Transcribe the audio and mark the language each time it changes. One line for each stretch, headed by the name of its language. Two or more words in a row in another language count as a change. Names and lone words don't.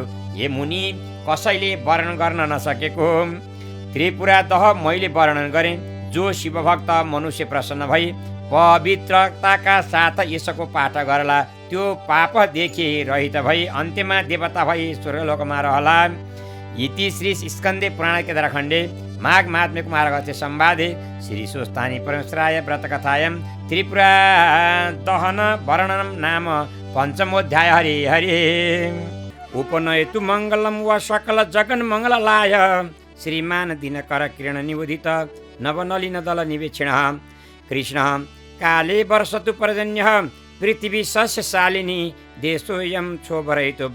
Nepali: हे मुनि, कसैले वर्णन गर्न नसकेको त्रिपुरा दह मैले वर्णन गरेँ। जो शिवभक्त मनुष्य प्रसन्न भई पवित्रताका साथ यसको पाठ गरला त्यो पापदेखि रहित भई अन्त्यमा देवता भई स्वर्गलोकमा रहला।
Sanskrit: इति श्री स्कन्दे पुराण केदारखण्डे माघ महात्म्य कुमारगते संवादे श्री स्वस्तानी परमेश्वराय व्रतकथायां त्रिपुरा दहन वर्णनम नाम पञ्चमोऽध्याय। हरि हरि उपनयतु मङ्गलम व सकल जगन मङ्गललाय श्रीमान दिनकर किरण निबोधित नवनलिन दल निवेक्षण कृष्ण काले वर्षतु पर्जन्यः पृथिवी सस्यशालिनी देशोऽयं क्षोभरहितो